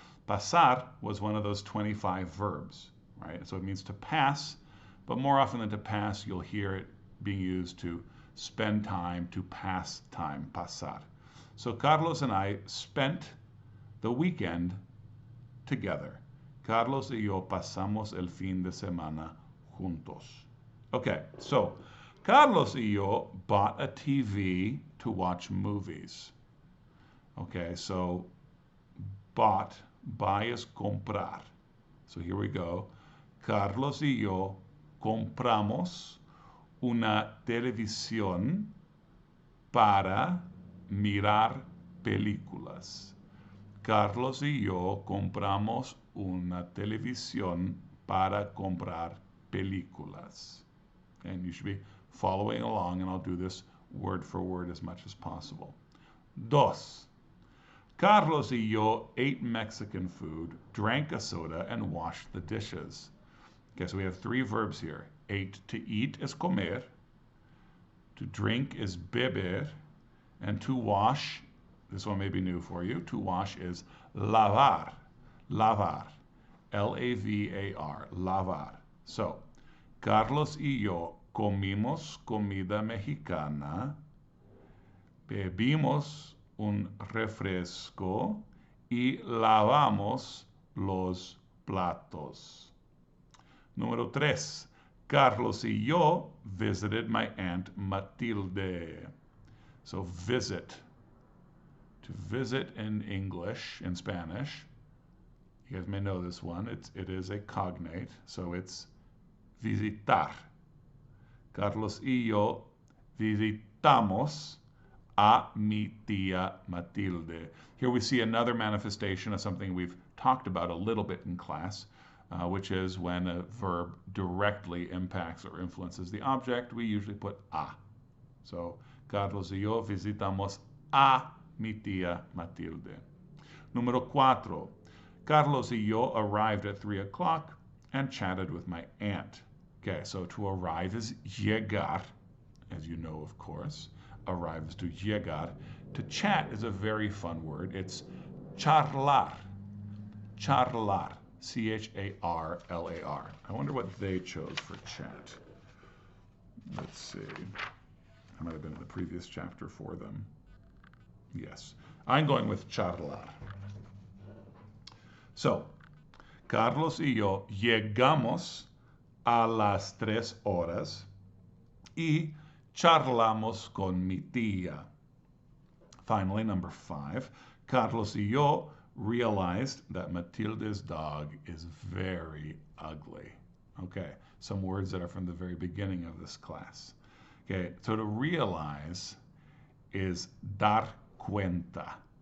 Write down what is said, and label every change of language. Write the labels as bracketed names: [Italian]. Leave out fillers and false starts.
[English] Pasar was one of those 25 verbs, right? So it means to pass, but more often than to pass, you'll hear it being used to spend time, to pass time, pasar. So Carlos and I spent the weekend together. [Spanish] Carlos y yo pasamos el fin de semana juntos. [English] Okay, so Carlos [Spanish] y yo [English] bought a TV to watch movies. Okay, so bought, buy is comprar. So here we go. [Spanish] Carlos y yo compramos una televisión para mirar películas. Carlos y yo compramos una televisión para comprar películas. [English] And you should be following along, and I'll do this word for word as much as possible. Dos. Carlos [Spanish] y yo [English] ate Mexican food, drank a soda, and washed the dishes. Okay, so we have three verbs here. Ate, to eat is comer, to drink is beber, and to wash, this one may be new for you, to wash is lavar, lavar, L-A-V-A-R, lavar. [Spanish] So, Carlos y yo comimos comida mexicana, bebimos un refresco y lavamos los platos. Número 3. [English] Carlos [Spanish] y yo [English] visited my Aunt Matilde. So visit. To visit in English, in Spanish, you guys may know this one, it is a cognate, so it's visitar. [Spanish] Carlos y yo visitamos a mi tía Matilde. [English] Here we see another manifestation of something we've talked about a little bit in class, which is when a verb directly impacts or influences the object, we usually put a. [Spanish] So, Carlos y yo visitamos a mi tía Matilde. Número 4. [English] Carlos [Spanish] y yo [English] arrived at 3 o'clock and chatted with my aunt. Okay, so to arrive is llegar, as you know, of course. Arrive is to llegar. To chat is a very fun word. It's charlar. Charlar. C-H-A-R-L-A-R. I wonder what they chose for chat. Let's see. I might have been in the previous chapter for them. Yes. I'm going with charlar. [Spanish] So, Carlos y yo llegamos a las 3 horas y charlamos con mi tía. [English] Finally, number 5, Carlos [Spanish] y yo [English] realized that Matilda's dog is very ugly. Okay, some words that are from the very beginning of this class. Okay, so to realize is dar cuenta.